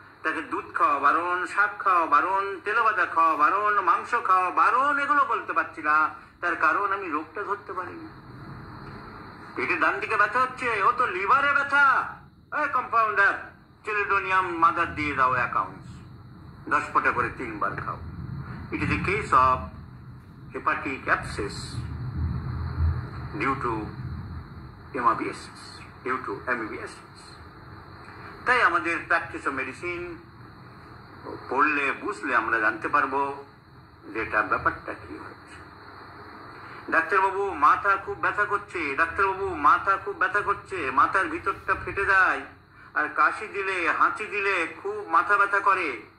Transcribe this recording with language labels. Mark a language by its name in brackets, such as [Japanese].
[Bangla] তাকে দুধ খাওয়া বারণ, শাক খাওয়া বারণ, তেলবাদা খাওয়া বারণ, মাংস খাওয়া বারণ, এগুলো বলতে পারছি না। তার কারণ আমি রোগটা ধরতে পারিনি। পেটে ডান দিকে ব্যথা হচ্ছে, ও তো লিভারে ব্যথা। কম্পাউন্ডার চেলিডোনিয়াম মাদার দিয়ে দাও অ্যাকাউন্টস, 10 ফোঁটা করে 3 বার খাও। [English] It is a case of hepatic abscess due to hemodialysis, due to amoebiasis. [Bangla] তাই আমাদের প্র্যাকটিস অফ মেডিসিন পড়লে বুঝলে আমরা জানতে পারবো যে এটা ব্যাপারটা কি হচ্ছে। ডাক্তারবাবু মাথা খুব ব্যথা করছে, ডাক্তারবাবু মাথা খুব ব্যথা করছে, মাথার ভিতরটা ফেটে যায়, আর কাশি দিলে হাঁচি দিলে খুব মাথা ব্যথা করে।